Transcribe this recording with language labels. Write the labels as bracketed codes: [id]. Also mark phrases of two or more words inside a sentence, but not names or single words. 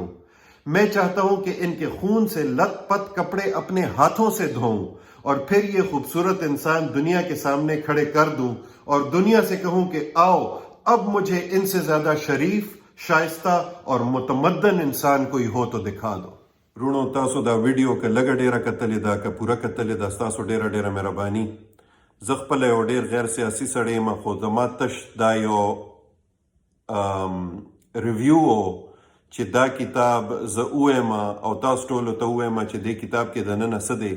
[ur] میں چاہتا ہوں کہ ان کے خون سے لت پت کپڑے اپنے ہاتھوں سے دھوؤں اور پھر یہ خوبصورت انسان دنیا کے سامنے کھڑے کر دوں اور دنیا سے کہوں کہ آؤ اب مجھے ان سے زیادہ شریف، شائستہ اور متمدن انسان کوئی ہو تو دکھا دو۔ [ps] رونو تاسو دا ویڈیو که لگا ډیره کتلې ده که پوره کتلې ده ستاسو ډیره ډیره مهرباني۔ زه خپله یو ډیر غیر سیاسي سړی یم، خو زما تش دا یو ریویو و چې دا کتاب زه ووایم او تاسو ټولو ته ووایم چې دې کتاب کې دننه څه دی.